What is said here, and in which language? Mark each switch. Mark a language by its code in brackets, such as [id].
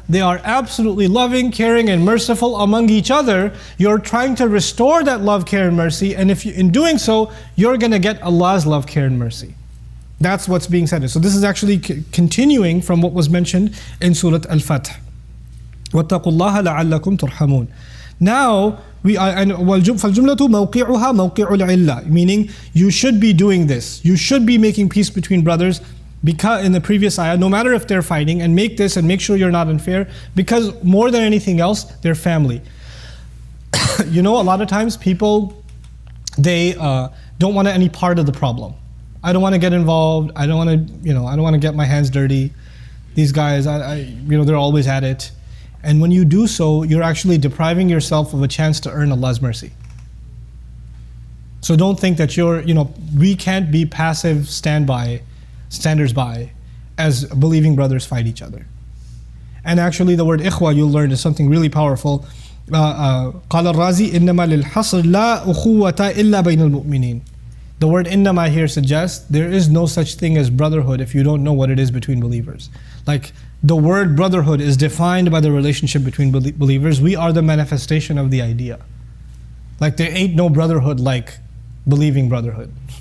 [en] They are absolutely loving, caring, and merciful among each other. You're trying to restore that love, care, and mercy, and if you, in doing so, you're going to get Allah's love, care, and mercy. That's what's being said. So this is actually continuing from what was mentioned in Surah Al-Fath. [ar] وَاتَّقُوا اللَّهَ لَعَلَّكُمْ تُرْحَمُونَ. [en] Now, [ar] فَالْجُمْلَةُ مَوْقِعُهَا مَوْقِعُ الْعِلَّةِ. [en] Meaning, you should be doing this. You should be making peace between brothers, because in the previous ayah, no matter if they're fighting, and make this and make sure you're not unfair, because more than anything else, they're family. A lot of times people, they don't want any part of the problem. I don't want to get involved. I don't want to, I don't want to get my hands dirty. These guys, they're always at it. And when you do so, you're actually depriving yourself of a chance to earn Allah's mercy. So don't think that we can't be passive standers by as believing brothers fight each other. And actually the word ikhwa you'll learn is something really powerful. [ar] قال الرازي إنما للحصر لا أخوة إلا بين المؤمنين. [en] The word innama here suggests there is no such thing as brotherhood if you don't know what it is between believers. Like the word brotherhood is defined by the relationship between believers. We are the manifestation of the idea. Like there ain't no brotherhood like believing brotherhood.